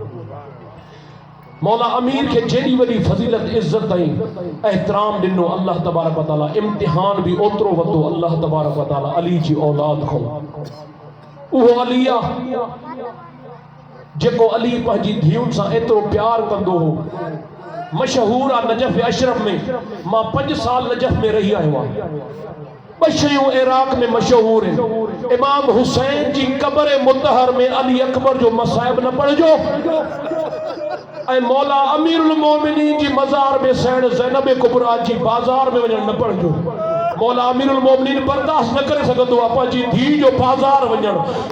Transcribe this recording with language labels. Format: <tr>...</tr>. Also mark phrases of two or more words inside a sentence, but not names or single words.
<sd>मौला अमीर खे जेॾी वॾी फज़ीलत इज़्ज़त ऐं एहतराम ॾिनो</sd> <ar>الله تبارك وتعالى</ar> <sd>इम्तिहान भी ओतिरो वरितो</sd> <ar>الله تبارك وتعالى</ar> <sd>अली जी औलाद खां उहो अली आहे जेको अली पंहिंजी धीउनि सां एतिरो प्यार कंदो हो मशहूर आहे नजफ़ अशरफ में मां 5 साल नजफ़ में रही आयो आहियां ॿ शयूं इराक में मशहूर आहिनि इमाम हुसैन जी क़ब्र मुतहर में अली अकबर जो मसाइब न पढ़जो ऐं मौला अमीरुल मोमिनीन जी मज़ार में सैण ज़ैनब कुबरा जी बाज़ार में वञण न पढ़जो मौला अमीरुल मोमिनीन बर्दाश्त न करे सघंदो आहे पंहिंजी धीउ जो बाज़ार वञण</sd>